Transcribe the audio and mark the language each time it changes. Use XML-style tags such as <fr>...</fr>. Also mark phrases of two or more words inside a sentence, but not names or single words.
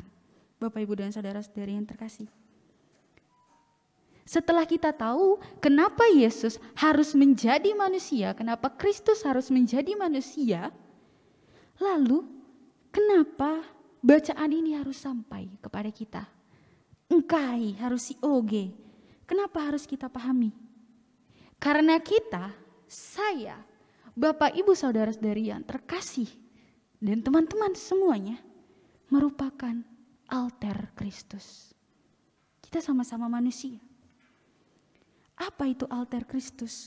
<id>Bapak Ibu dan saudara-saudari yang terkasih. Setelah kita tahu kenapa Yesus harus menjadi manusia, kenapa Kristus harus menjadi manusia, lalu kenapa bacaan ini harus sampai kepada kita?</id> <btx>Engkai harus si oge.</btx> <id>Kenapa harus kita pahami? Karena kita, saya, Bapak Ibu saudara-saudari yang terkasih dan teman-teman semuanya merupakan alter Kristus. Kita sama-sama manusia. Apa itu alter Kristus?</id>